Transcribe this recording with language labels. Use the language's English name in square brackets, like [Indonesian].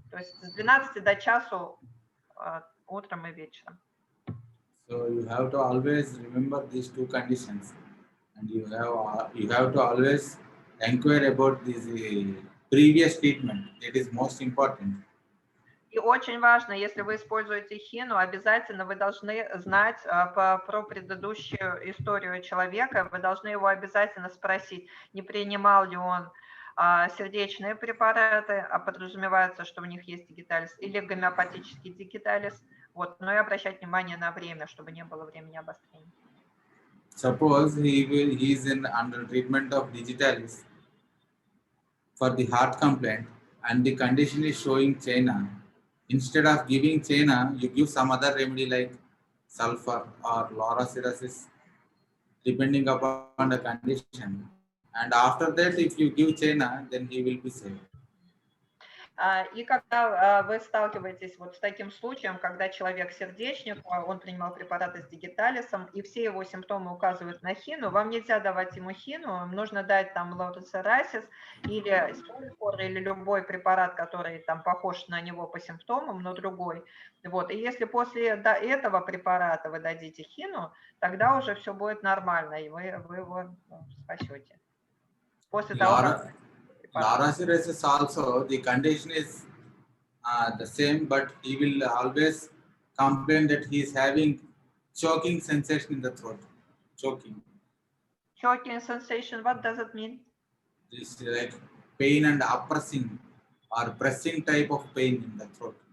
[Russian] То есть с 12 до часу утром и вечером. [English] So you have to always remember these 2 conditions, and you have to always inquire about this previous treatment. It is most important. [Russian] И очень важно, если вы используете хину, обязательно вы должны знать про предыдущую историю человека, вы должны его обязательно спросить, не принимал ли он сердечные препараты, а подразумевается, что у них есть digitalis, или гомеопатический digitalis, вот, но и обращать внимание на время, чтобы не было времени обострения. [English] Suppose he is under treatment of digitalis for the heart complaint, and the condition is showing China. Instead of giving China, you give some other remedy like sulfur or lauracerasis, depending upon the condition. And after that, if you give China, then he will be safe. [Russian] И когда вы сталкиваетесь вот с таким случаем, когда человек сердечник, он принимал препараты с digitalisом, и все его симптомы указывают на хину, вам нельзя давать ему хину, нужно дать там лаурацерасис или сульфор, или любой препарат, который там похож на него по симптомам, но другой. Вот. И если после этого препарата вы дадите хину, тогда уже все будет нормально, и вы его спасете. После того, [English] Lauracerasis also, the condition is the same, but he will always complain that he is having choking sensation in the throat. Choking. Choking sensation, what does it mean? This like pain and oppressing or pressing type of pain in the throat.